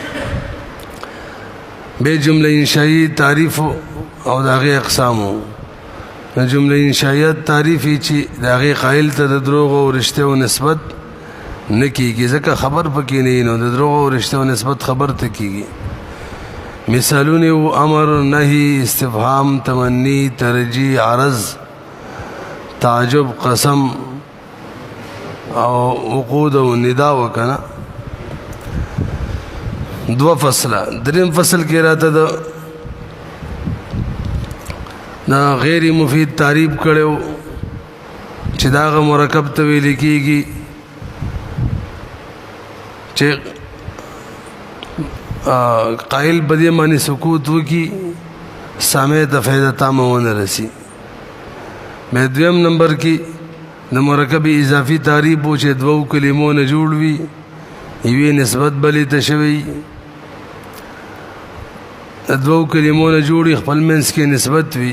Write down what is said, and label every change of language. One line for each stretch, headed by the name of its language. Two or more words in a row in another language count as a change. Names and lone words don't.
Pashto: به جمله انشائی تعریف او داغه اقسامو. د جمله انشائیت تعریف چې داغه قائل ته د دروغ او رښتیا او نسبت نکیږي ځکه خبر پکې نه نو د دروغ او رښتیا او نسبت خبر ته کیږي. مثالونه او امر نهی استفهام تمنی ترجیح عرض تعجب قسم او عقود او ندا وکنا. دو فصله دریم فصل کې راته دا غیر مفید تعریف کړو چې دا مرکب ته ویل کېږي چې قائل بدی معنی سکوت وکي سامع ته فائدہ تامه ونه رسی. به دویم نمبر کې د مرکب اضافي تعریف و چې دوو کلمو نه جوړ وي یوې نسبت بلې ته شوی د دوو کلمو نه جوړي خپل منځ کې نسبت وي.